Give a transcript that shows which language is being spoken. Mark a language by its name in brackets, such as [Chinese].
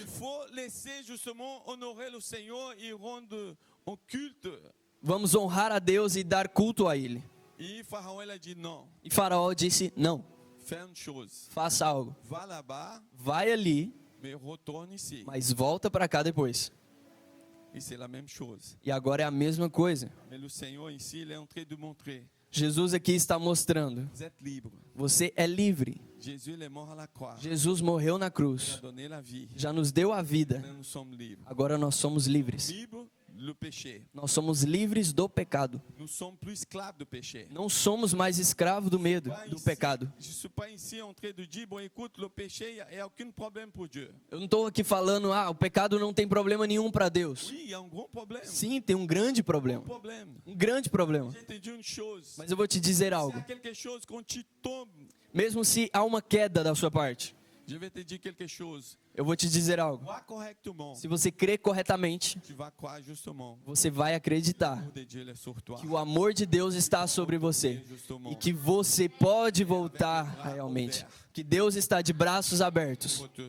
[French] Il faut laisser justement honorer le Seigneur et rendre un culte. [Portuguese] Vamos honrar a Deus e dar culto a Ele. [French] Et Pharaon il a dit non. [Portuguese] E Faraó disse, não, [French] Fais une chose. [Portuguese] faça algo. [French] Va là-bas, [Portuguese] Vai ali, [French] mais retourne ici. [Portuguese] mas volta para cá depois. [French] Et c'est la même chose. [Portuguese] E agora é a mesma coisa. [French] Mais le Seigneur ici, il est en train de montrer. [Portuguese] Jesus aqui está mostrando, [French] Vous êtes libre. [Portuguese] você é livre. [French] Jésus il est mort à la croix. [Portuguese] Jesus morreu na [French] Il a [Portuguese] cruz, [French] donné la vie. [Portuguese] já nos deu a vida. [French] Maintenant, nous sommes libres. [Portuguese] Agora nós somos livres. [French] Libres le péché. [Portuguese] Nós somos livres do pecado. [French] Nous sommes plus esclaves du péché. [Portuguese] Não somos mais escravos do medo, do pecado. [French] Je ne suis pas ici en train de dire, bon écoute, le péché, il n'y a aucun problème pour Dieu. [Portuguese] Eu não estou aqui falando, o pecado não tem problema nenhum para Deus. [French] Oui, il y a un grand problème. [Portuguese] Sim, tem um grande problema. [French] Problème. [Portuguese] Um grande problema. [French] Je te dis une chose. [Portuguese] Mas eu vou te dizer [French] S'il y [Portuguese] algo. [French] a quelque chose quand tu tombes, [Portuguese] Mesmo se há uma queda da sua parte, [French] je vais te dire quelque chose. [Portuguese] eu vou te dizer algo. [French] Crois correctement. [Portuguese] Se você crê corretamente, [French] Tu vas croire justement. [Portuguese] você vai acreditar [French] L'amour de Dieu il est sur toi. [Portuguese] que o amor de Deus está sobre você e que você pode voltar realmente. Que Deus está de braços abertos